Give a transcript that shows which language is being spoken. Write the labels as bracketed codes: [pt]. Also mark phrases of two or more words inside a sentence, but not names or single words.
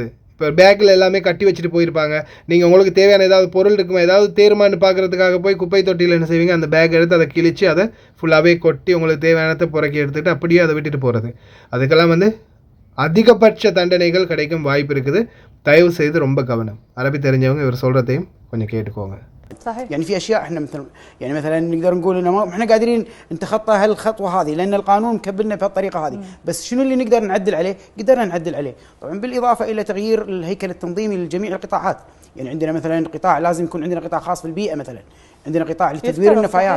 [ta] இப்போ பேக்கில் எல்லாமே கட்டி வச்சுட்டு போயிருப்பாங்க. நீங்கள் உங்களுக்கு தேவையான ஏதாவது பொருள் இருக்குமா, ஏதாவது தேருமான்னு பார்க்குறதுக்காக போய் குப்பை தொட்டியில் என்ன செய்வீங்க, அந்த பேக் எடுத்து அதை கிழித்து அதை ஃபுல்லாகவே கொட்டி உங்களுக்கு தேவையானதை புறக்கி எடுத்துகிட்டு அப்படியே அதை விட்டுட்டு போகிறது. அதுக்கெல்லாம் வந்து அதிகபட்ச தண்டனைகள் கிடைக்கும் வாய்ப்பு இருக்குது. தயவு செய்து ரொம்ப கவனம். அரபி தெரிஞ்சவங்க இவர் சொல்கிறதையும் கொஞ்சம் கேட்டுக்கோங்க. [ar] صحيح. يعني في اشياء احنا مثلا نقدر نقول انه ما احنا قادرين نتخطى هالخطوه هذه لان القانون مكبلنا بهالطريقه هذه، بس شنو اللي نقدر نعدل عليه؟ قدرنا نعدل عليه طبعا بالاضافه الى تغيير الهيكل التنظيمي لجميع القطاعات. يعني عندنا مثلا قطاع لازم يكون عندنا قطاع خاص بالبيئه، مثلا عندنا قطاع لتدوير النفايات.